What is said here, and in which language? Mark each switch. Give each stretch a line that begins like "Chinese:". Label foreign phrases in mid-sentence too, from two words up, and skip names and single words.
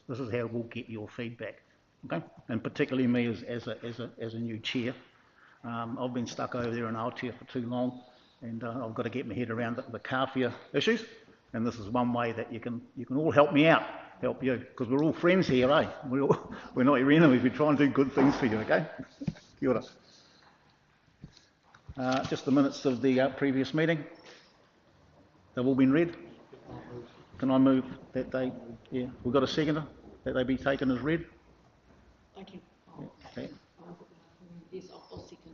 English: This is how we'll get your feedback, okay? And particularly me as a new chair. I've been stuck over there in Aotea for too long, and I've got to get my head around the Kāwhia issues. And this is one way that you can all help me out. Help you, because we're all friends here, eh? We're not your enemies, we try and do good things for you, okay?
Māori: Kia ora.
English: Just the minutes of the previous meeting. They've all been read. Can I move that they, we've got a seconder, that they be taken as read? Thank you. Okay. Yes, I'll second.